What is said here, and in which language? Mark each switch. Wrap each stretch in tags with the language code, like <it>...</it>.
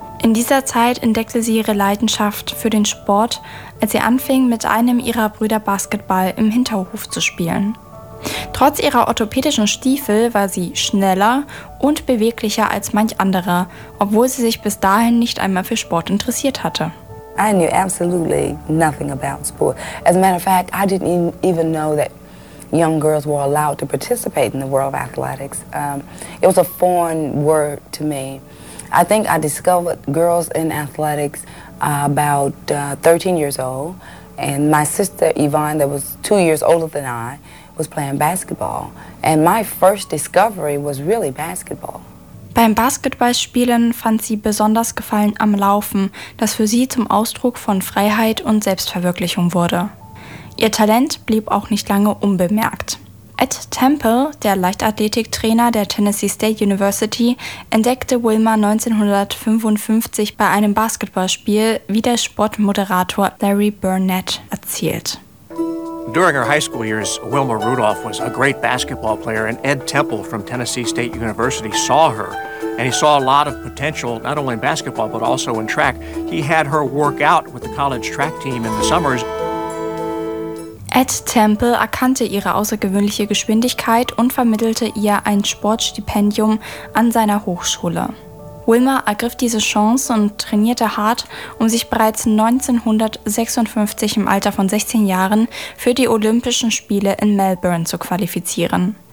<de>In dieser Zeit entdeckte sie ihre Leidenschaft für den Sport, als sie anfing, mit einem ihrer Brüder Basketball im Hinterhof zu spielen. Trotz ihrer orthopädischen Stiefel war sie schneller und beweglicher als manch anderer, obwohl sie sich bis dahin nicht einmal für Sport interessiert hatte.</de> <en>I knew absolutely nothing about sport. As a matter of fact, I didn't even know that young girls were allowed to participate in the world of athletics. It was a foreign word to me. I think I discovered girls in athletics about 13 years old, and my sister Yvonne, that was 2 years older than I, was playing basketball. And my first discovery was really basketball.</en> <de>Beim Basketballspielen fand sie besonders Gefallen am Laufen, das für sie zum Ausdruck von Freiheit und Selbstverwirklichung wurde. Ihr Talent blieb auch nicht lange unbemerkt. Ed Temple, der Leichtathletiktrainer der Tennessee State University, entdeckte Wilma 1955 bei einem Basketballspiel, wie der Sportmoderator Larry Burnett erzählt.</de> <en>During her high school years, Wilma Rudolph was a great basketball player, and Ed Temple from Tennessee State University saw her, and he saw a lot of potential, not only in basketball, but also in track. He had her work out with the college track team in the summers.</en> <de>Ed Temple erkannte ihre außergewöhnliche Geschwindigkeit und vermittelte ihr ein Sportstipendium an seiner Hochschule. Wilma ergriff diese Chance und trainierte hart, um sich bereits 1956 im Alter von 16 Jahren für die Olympischen Spiele in Melbourne zu qualifizieren.</de>